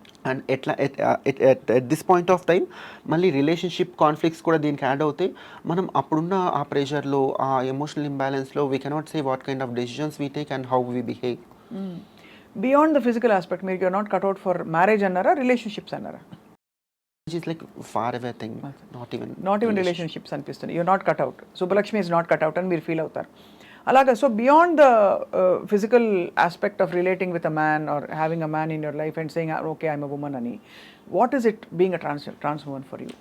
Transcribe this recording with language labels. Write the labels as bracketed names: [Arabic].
[Telugu] And ఎట్లా at this point of time మళ్ళీ relationship conflicts కూడా దీనికి యాడ్ అవుతాయి. మనం అప్పుడున్న ఆ ప్రెషర్లో, ఆ emotional ఇంబ్యాలెన్స్లో [English] We cannot say what kind of decisions we take and how we behave. Beyond the physical aspect [Telugu] మీరు [English] you're not cut out for marriage [Telugu] అన్నారా, రిలేషన్షిప్స్ అన్నారా? [English] Is like far away thing, not even relationships [Telugu] అనిపిస్తుంది. [English] you're not cut out, Subbalakshmi is not cut out [Telugu] అని మీరు feel అవుతారు అలాగా. [English] So beyond the physical aspect of relating with a man or having a man in your life and saying okay I'm a woman అని, what is it being a trans woman for you?